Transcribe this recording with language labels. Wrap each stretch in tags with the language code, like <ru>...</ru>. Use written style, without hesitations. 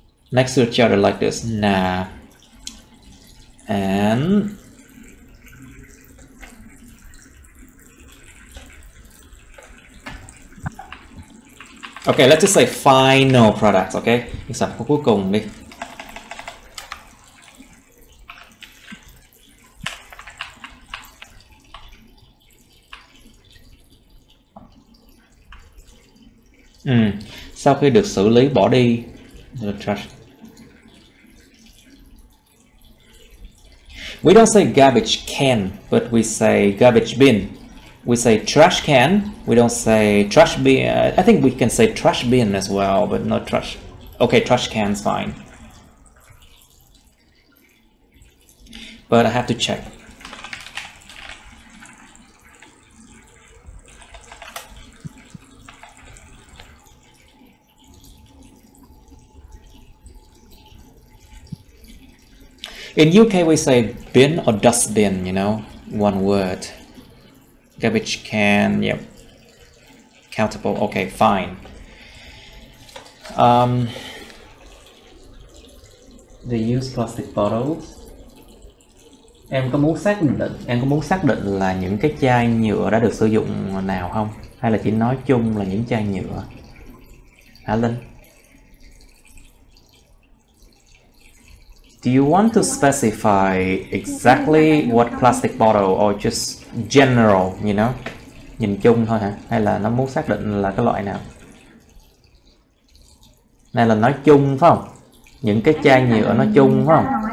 <en>Next to each other like this, nah, and okay, let's just say final product, okay?</en> <vi>Cái sản phẩm cuối cùng đi. Sau khi được xử lý bỏ đi,</vi> <en>the trash. We don't say garbage can, but we say garbage bin. We say trash can. We don't say trash bin. I think we can say trash bin as well, but not trash. Okay, trash can's fine. But I have to check. In UK, we say bin or dustbin, you know, one word. Garbage can, yep. Countable, okay, fine. They use plastic bottles.</en> <vi>Em có muốn xác định là những cái chai nhựa đã được sử dụng nào không? Hay là chỉ nói chung là những chai nhựa? Hả Linh?</vi> <en>Do you want to specify exactly what plastic bottle or just general, you know?</en> <vi>Nhìn chung thôi hả? Hay là nó muốn xác định là cái loại nào? Này là nói chung phải không? những cái chai nhựa nói chung phải không?</vi>